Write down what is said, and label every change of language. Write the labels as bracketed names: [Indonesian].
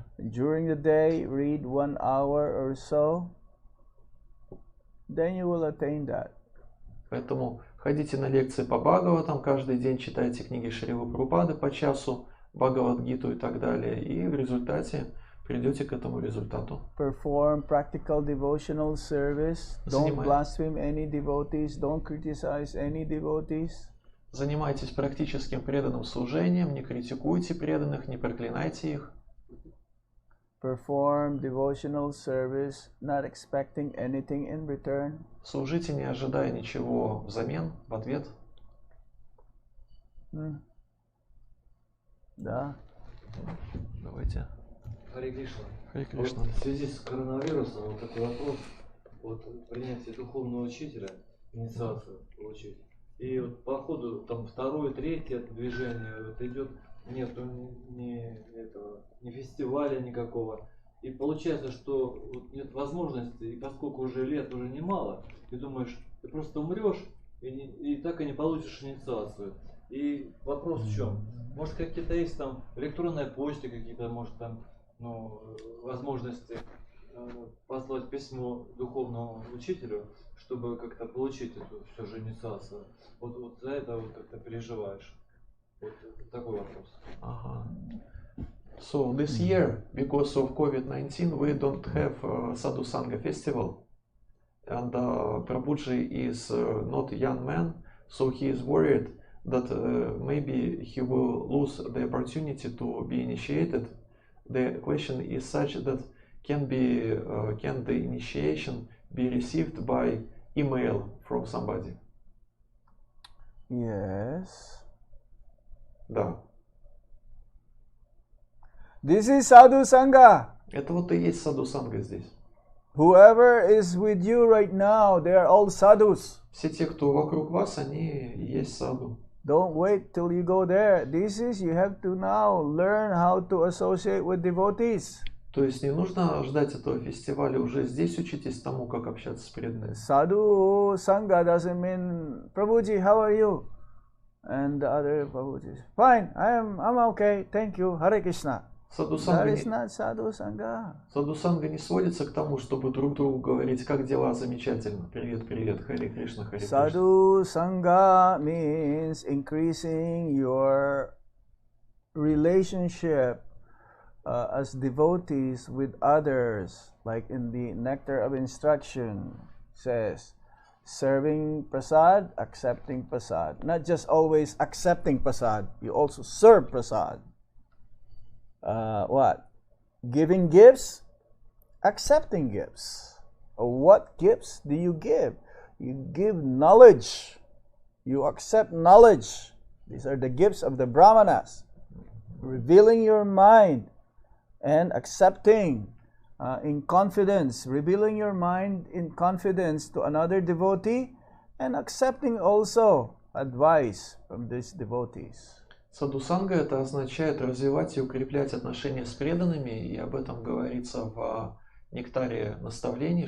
[English] During the day, read 1 hour or so. Then you will attain that. [Russian] Поэтому ходите на лекции по Бхагаватам, каждый день читайте книги Шрилы Прабхупады по часу, Бхагавад-гиту и так далее, и в результате придете к этому результату. [English] Perform practical devotional service. Don't blaspheme any devotees. Don't criticize any devotees. [Russian] Занимайтесь практическим преданным служением, не критикуйте преданных, не проклинайте их. [English] Perform devotional service, not expecting anything in return. [Russian] Служите, не ожидая ничего взамен, в ответ. Да. Давайте. Харе Кришна. Харе Кришна. Вот в связи с коронавирусом вот такой вопрос. Вот принятие духовного учителя, инициацию получить. И вот по ходу там второе, третье движение вот идет, нету ни фестиваля никакого. И получается, что вот нет возможности, и поскольку уже лет уже немало, ты думаешь, ты просто умрешь и так и не получишь инициацию. И вопрос в чем? Может какие-то есть там электронная почта, какие-то, может там возможности послать письмо духовному учителю, чтобы как-то получить эту все же инициацию. Вот за это вот как-то переживаешь. Вот такой вопрос. Ага. [English] So this year, because of COVID-19, we don't have Sadhu Sangha festival, and Prabhuji is not a young man, so he is worried that maybe he will lose the opportunity to be initiated. The question is such that can the initiation be received by email from somebody? Yes. [Russian] Да. [English] This is Sadhu Sangha. [Russian] Это вот и есть Саду Санга здесь. [English] Whoever is with you right now, they are all sadhus. [Russian] Все те, кто вокруг вас, они и есть саду. [English] Don't wait till you go there. You have to now learn how to associate with devotees. [Russian] То есть не нужно ждать этого фестиваля, уже здесь учитесь тому, как общаться с преданными. [English] Sadhu Sangha doesn't mean, Prabhuji, how are you? And the other Prabhuji, fine, I'm okay, thank you, Hare Krishna. [Russian] Саду [English] That is not Sadhu Sangha. [Russian] Санга не сводится к тому, чтобы друг другу говорить, как дела, замечательно, привет, привет, Харе Кришна, Харе Кришна. [English] Sadhu Sangha means increasing your relationship as devotees with others, like in the Nectar of Instruction says, serving prasad, accepting prasad. Not just always accepting prasad, you also serve prasad. What? Giving gifts, accepting gifts. What gifts do you give? You give knowledge. You accept knowledge. These are the gifts of the Brahmanas. Revealing your mind and accepting in confidence. Revealing your mind in confidence to another devotee and accepting also advice from these devotees. [Russian] Садхусанга это означает развивать и укреплять отношения с преданными, и об этом говорится в нектаре наставлений.